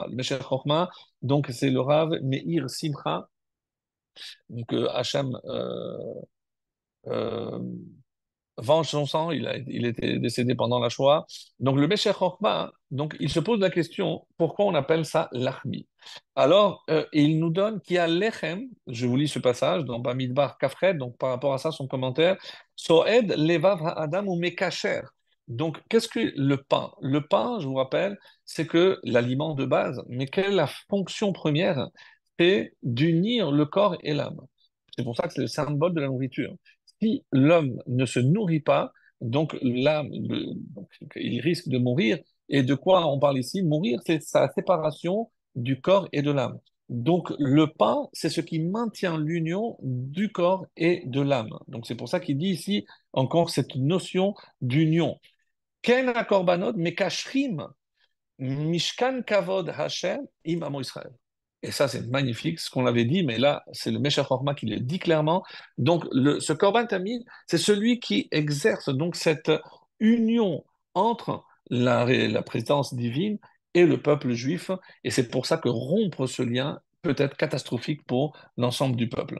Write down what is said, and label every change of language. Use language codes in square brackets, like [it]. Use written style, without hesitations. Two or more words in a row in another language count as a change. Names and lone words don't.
[fr] Le Mesher Chochma, donc c'est le Rav Meir Simcha, donc Hachem euh, venge son sang, il était décédé pendant la Shoah. Donc le Mesher Chochma, hein, donc il se pose la question, pourquoi on appelle ça l'achmi? Alors, il nous donne qu'il y a lechem, je vous lis ce passage dans Bamidbar Kafred, donc par rapport à ça, son commentaire, [he] סועד לבב האדם ומקשר. [fr] Donc, qu'est-ce que le pain? Le pain, je vous rappelle, c'est que l'aliment de base, mais quelle est la fonction première? C'est d'unir le corps et l'âme. C'est pour ça que c'est le symbole de la nourriture. Si l'homme ne se nourrit pas, donc l'âme, donc, il risque de mourir. Et de quoi on parle ici? Mourir, c'est sa séparation du corps et de l'âme. Donc le pain, c'est ce qui maintient l'union du corps et de l'âme. Donc c'est pour ça qu'il dit ici encore cette notion d'union. [he] כן קרבנות מקשרים משכן כבוד השם עם עמו ישראל. [fr] Et ça, c'est magnifique, ce qu'on avait dit, mais là, c'est le Meshach Chochma qui le dit clairement. Donc, ce [he] קרבן תמיד, [fr] c'est celui qui exerce donc cette union entre la présence divine et le peuple juif. Et c'est pour ça que rompre ce lien peut être catastrophique pour l'ensemble du peuple.